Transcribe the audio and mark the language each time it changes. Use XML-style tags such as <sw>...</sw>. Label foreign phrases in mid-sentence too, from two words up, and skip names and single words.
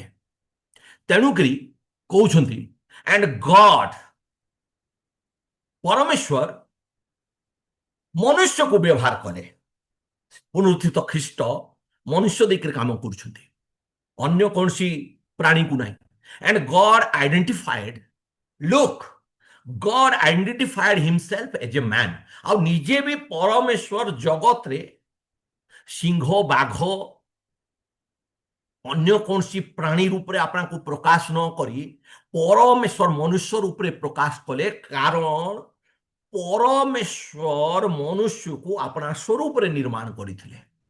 <or>ତେଣୁକରି କହୁଛନ୍ତି</or> <en>And God,</en> <or>ପରମେଶ୍ୱର ମନୁଷ୍ୟକୁ ବ୍ୟବହାର କଲେ। ପୁନରୁତ୍ଥିତ ଖ୍ରୀଷ୍ଟ ମନୁଷ୍ୟ ଦେଇକରି କାମ କରୁଛନ୍ତି, ଅନ୍ୟ କୌଣସି ପ୍ରାଣୀକୁ ନାହିଁ।</or> <en>And God identified, look, God identified himself as a man।</en> <or>ଆଉ ନିଜେ ବି ପରମେଶ୍ୱର ଜଗତରେ ସିଂହ, ବାଘ, ଅନ୍ୟ କୌଣସି ପ୍ରାଣୀ ରୂପରେ ଆପଣଙ୍କୁ ପ୍ରକାଶ ନ କରି ପରମେଶ୍ୱର ମନୁଷ୍ୟ ରୂପରେ ପ୍ରକାଶ କଲେ, କାରଣ ପରମେଶ୍ୱର ମନୁଷ୍ୟକୁ ଆପଣା ସ୍ୱରୂପରେ ନିର୍ମାଣ କରିଥିଲେ।</or>